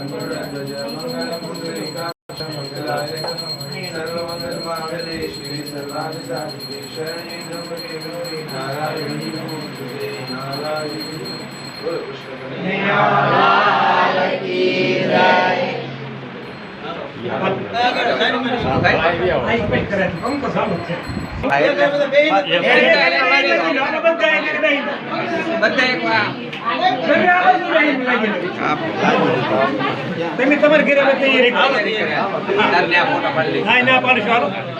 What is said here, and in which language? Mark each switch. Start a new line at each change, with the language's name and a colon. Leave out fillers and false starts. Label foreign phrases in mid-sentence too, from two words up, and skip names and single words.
Sanskrit: गरुड़ध्वज मंगलम पुंडरीकाक्ष मंगलाय सर्वमंगल मांगल्ये शिवे सर्वार्थ साधिके शरण्ये त्र्यंबके गौरी नारायणी नमोस्तुते नारायणी.
Hindi: बोलो कृष्ण कन्हैया लाल की जय.
Gujarati: તમે તમારે ઘરે તૈયારી ના પાડીશું હાલો